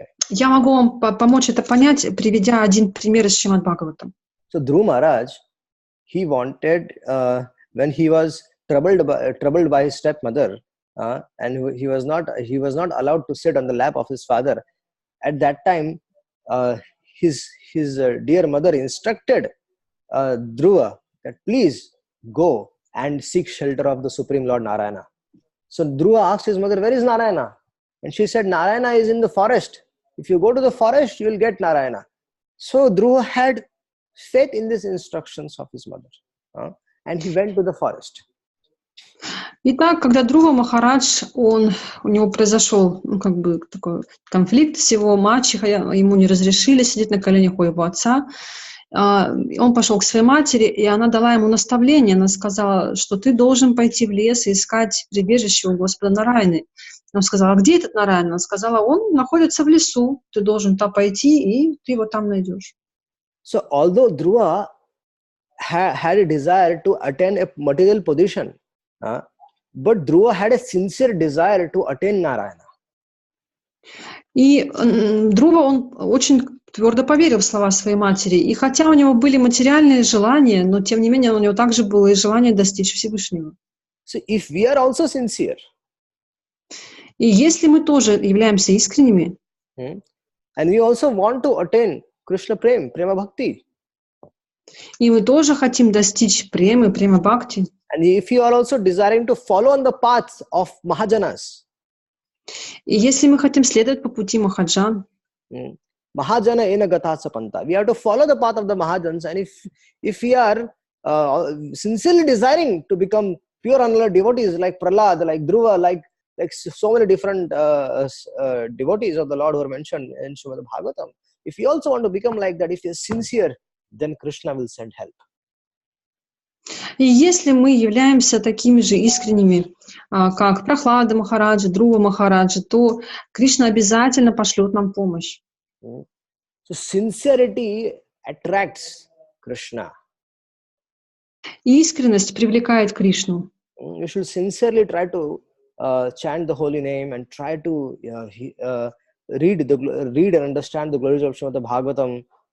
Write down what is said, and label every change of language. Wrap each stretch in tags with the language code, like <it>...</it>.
<ru>Я могу вам помочь это понять, приведя один пример из Шримад Бхагаватам.</ru> <en>So Dhruva Maharaj, he wanted when he was troubled by his stepmother, and he was not allowed to sit on the lap of his father. At that time, his dear mother instructed Dhruva that please go and seek shelter of the Supreme Lord Narayana. So Dhruva asked his mother, where is Narayana? And she said, Narayana is in the forest. If you go to the forest, you will get Narayana. So Dhruva had faith in these instructions of his mother, and he went to the forest.</en> <ru>Итак, когда Dhruva Махарадж, у него произошел такой конфликт с его мачехой, ему не разрешили сидеть на коленях у его отца, он пошел к своей матери, и она дала ему наставление, она сказала, что ты должен пойти в лес и искать прибежище у Господа Нараяны. Он сказал, а где этот Нараяна? Она сказала, он находится в лесу, ты должен туда пойти, и ты его там найдешь.</ru> <en>So although Dhruva had a desire to attain a material position, but Dhruva had a sincere desire to attain Narayana.</en> <ru>И Dhruva, он очень твердо поверил в слова своей матери. И хотя у него были материальные желания, но тем не менее у него также было и желание достичь Всевышнего.</ru> <en>So if we are also sincere,</en> <ru>и если мы тоже являемся искренними,</ru> <en>and we also want to attain Krishna Prem, Prema Bhakti,</en> <ru>и мы тоже хотим достичь премы, према бхакти,</ru> <en>and if you are also desiring to follow on the path of Mahajanas,</en> <ru>и если мы хотим следовать по пути Махаджан,</ru> <sa>Mahajana ena gata sapanta,</sa> <en>we have to follow the path of the Mahajans, and if we are sincerely desiring to become pure unalloyed devotees like Prahlad, like Dhruva, like so many different devotees of the Lord who are mentioned in Srimad Bhagavatam, if you also want to become like that, if you are sincere, then Krishna will send help.</en> <ru>И если мы являемся такими же искренними, как Прахлада Махараджа, Dhruva Махараджа, то Кришна обязательно пошлет нам помощь.</ru> <en>So sincerity attracts Krishna.</en> <ru>И искренность привлекает Кришну.</ru> <en>You should sincerely try to chant the holy name and try to read and understand the glories of Srimad Bhagavatam.</en>